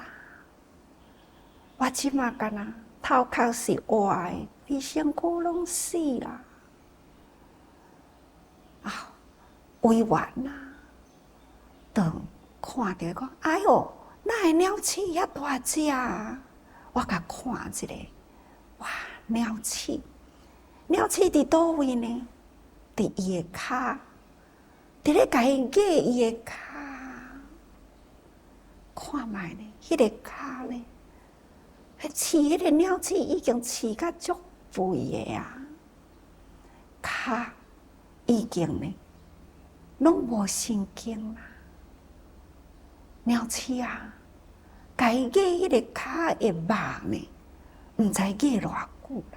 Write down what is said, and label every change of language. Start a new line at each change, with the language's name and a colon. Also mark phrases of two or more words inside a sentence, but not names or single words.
Min Nan Chinese: 我即马干呐，头壳是活的，规身躯拢死啦！委员就看着讲，哎哟，哪会鸟鼠遐大只？我甲看一下， 哇，鸟鼠伫倒位呢？伫伊的骹，伫咧甲伊咬伊的骹。看卖呢，迄个骹呢，饲迄个鸟鼠已经饲甲足肥的啊，骹已经呢，拢无神经啦。鸟鼠啊，甲伊咬迄个骹的肉呢，毋知咬偌久啦。